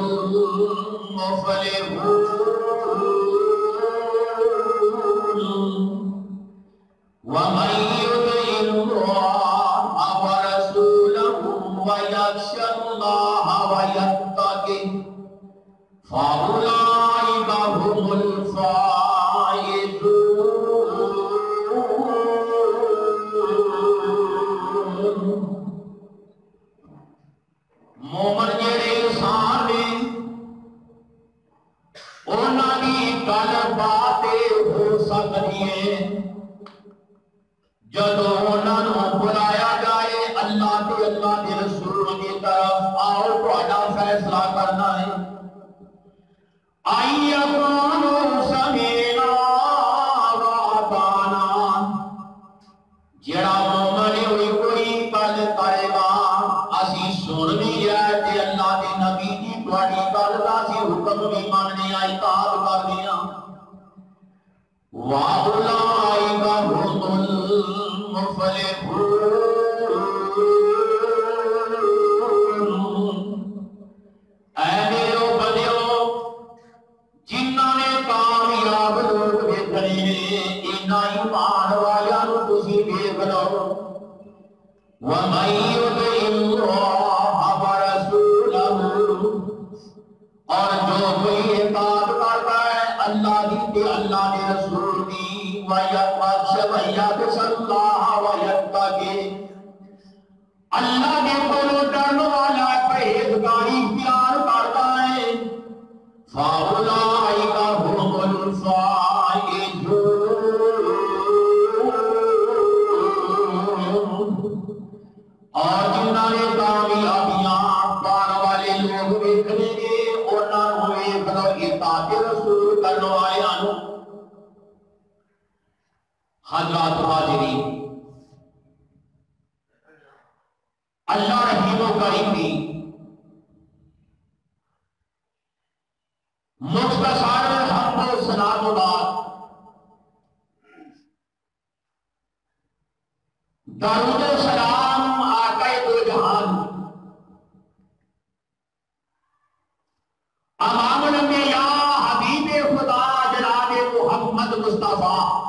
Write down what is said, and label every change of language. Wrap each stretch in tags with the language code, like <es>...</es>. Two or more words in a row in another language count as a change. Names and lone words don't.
<ar>الْمُفْلِحُونَ وَمَن يُطِعِ اللَّهَ وَرَسُولَهُ وَيَخْشَ اللَّهَ وَيَتَّقِهِ فَأُولَٰئِكَ هُمُ الْفَائِزُونَ</ar> <pa>مومن جڑے انسان نے انہاں دی گل بات ہو سکتی ہے جدوں انہاں نوں بلایا جائے اللہ تے اللہ دے رسول دی طرف آؤ تہاڈا فیصلہ کرنا ہے آئی</pa> <ar>یقولوا سمعنا وأطعنا</ar> <pa>جڑا مومن ہوئی کوئی گل کرے گا اسی سن بھی ہے تے اللہ دے نبی دی تہاڈی گل دا اسی حکم بھی مننے آ اطاعت کرنے آ</pa> <ar>وَأُولَٰئِكَ هُمُ الْمُفْلِحُونَ</ar> <pa>اے میرے بندیو جنہاں نے کامیاب لوگ ویکھنے نے انہاں ایمان والیاں نوں تسی ویکھ لو</pa> <ar>وَمَن يُطِعِ اللَّهَ وَرَسُولَهُ</ar> <ur>اور جو کوئی اطاعت کرتا ہے</ur> <pa>اللہ دی تے اللہ دے رسول دی</pa> <ar>وَيَخْشَ اللَّهَ وَيَتَّقِهِ</ar> <pa>اللہ کے کولوں ڈرن والا</pa> <ur>پرہیزگاری اختیار کرتا ہے</ur> <ar>فَأُولَٰئِكَ هُمُ</ar> <pa>الْفَائِزُونَ اور جنہاں نے کامیابیاں پانے والے لوگ ویکھنے گے انہاں نوں ویکھ لو اطاعت رسول کرن والیاں نوں حضرات حاضرین اللہ رحیم و کریم دی</pa> <ur>مختصر حمد و ثنا کے بعد درود و سلام آقا دو جہان امام الانبیاء حبیب خدا جناب محمد مصطفیٰ</ur>